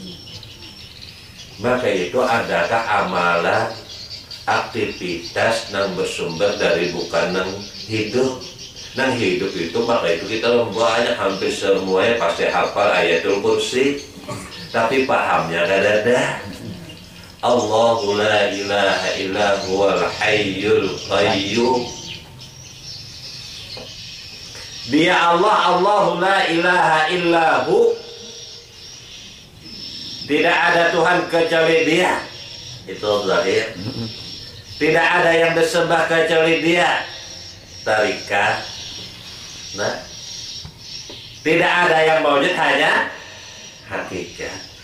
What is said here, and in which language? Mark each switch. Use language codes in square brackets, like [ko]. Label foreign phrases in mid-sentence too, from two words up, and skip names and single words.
[bjn] Maka itu adakah amalan aktivitas nang bersumber dari bukan nang hidup. Nang hidup itu maka itu kita banyak hampir semuanya pasti hafal ayatul kursi, tapi pahamnya kada ada. [ar] الله لا إله إلا هو الحي القيوم. Dia Allah, الله لا إله إلا هو. [id] Tidak ada Tuhan kecuali Dia. Itu zahir. Tidak ada yang disembah kecuali Dia. Tarikah. Nah, tidak ada yang mewujud, hanya hakikat.